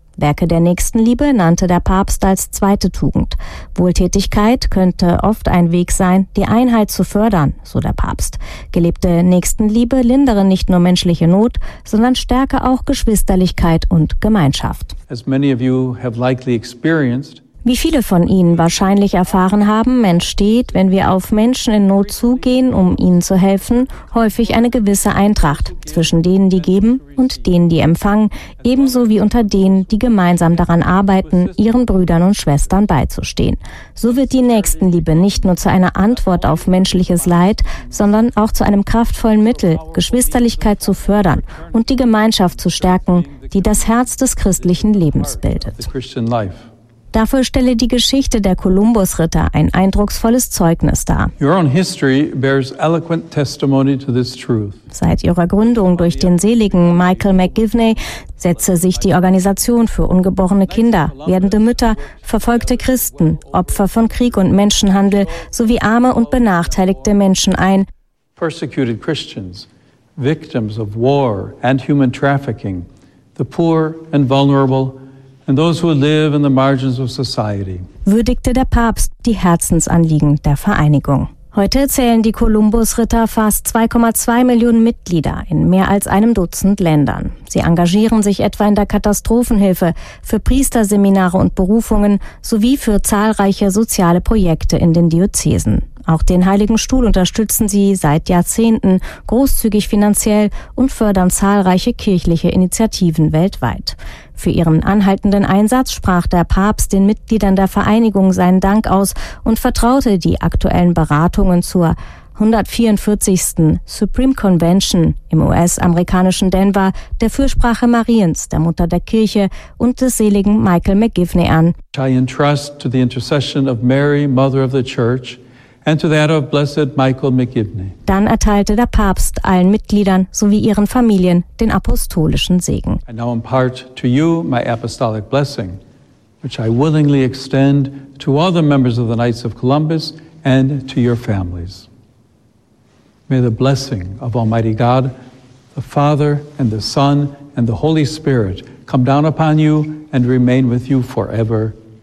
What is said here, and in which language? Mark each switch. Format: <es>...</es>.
<de>Werke der Nächstenliebe nannte der Papst als zweite Tugend. Wohltätigkeit könnte oft ein Weg sein, die Einheit zu fördern, so der Papst. Gelebte Nächstenliebe lindere nicht nur menschliche Not, sondern stärke auch Geschwisterlichkeit und Gemeinschaft.</de> <en>As many of you have likely experienced,</en> <de>wie viele von Ihnen wahrscheinlich erfahren haben, entsteht, wenn wir auf Menschen in Not zugehen, um ihnen zu helfen, häufig eine gewisse Eintracht zwischen denen, die geben und denen, die empfangen, ebenso wie unter denen, die gemeinsam daran arbeiten, ihren Brüdern und Schwestern beizustehen. So wird die Nächstenliebe nicht nur zu einer Antwort auf menschliches Leid, sondern auch zu einem kraftvollen Mittel, Geschwisterlichkeit zu fördern und die Gemeinschaft zu stärken, die das Herz des christlichen Lebens bildet. Dafür stelle die Geschichte der Kolumbusritter ein eindrucksvolles Zeugnis dar.</de> <en>Your own history bears eloquent testimony to this truth.</en> <de>Seit ihrer Gründung durch den seligen Michael McGivney setze sich die Organisation für ungeborene Kinder, werdende Mütter, verfolgte Christen, Opfer von Krieg und Menschenhandel sowie arme und benachteiligte Menschen ein.</de> <en>Persecuted Christians, victims of war and human trafficking, the poor and vulnerable. And those who live in the margins of society.</en> <de>Würdigte der Papst die Herzensanliegen der Vereinigung. Heute zählen die Kolumbusritter fast 2,2 Millionen Mitglieder in mehr als einem Dutzend Ländern. Sie engagieren sich etwa in der Katastrophenhilfe, für Priesterseminare und Berufungen sowie für zahlreiche soziale Projekte in den Diözesen. Auch den Heiligen Stuhl unterstützen sie seit Jahrzehnten großzügig finanziell und fördern zahlreiche kirchliche Initiativen weltweit. Für ihren anhaltenden Einsatz sprach der Papst den Mitgliedern der Vereinigung seinen Dank aus und vertraute die aktuellen Beratungen zur 144. Supreme Convention im US-amerikanischen Denver der Fürsprache Mariens, der Mutter der Kirche und des seligen Michael McGivney an.</de> <en>I entrust to the intercession of Mary, Mother of the Church, and to that of blessed Michael McGivney.</en> <de>Dann erteilte der Papst allen Mitgliedern sowie ihren Familien den apostolischen Segen.</de> <en>I now impart to you my apostolic blessing, which I willingly extend to all the members of the Knights of Columbus and to your families. May the blessing of Almighty God, the Father and the Son and the Holy Spirit come down upon you and remain with you forever.</en>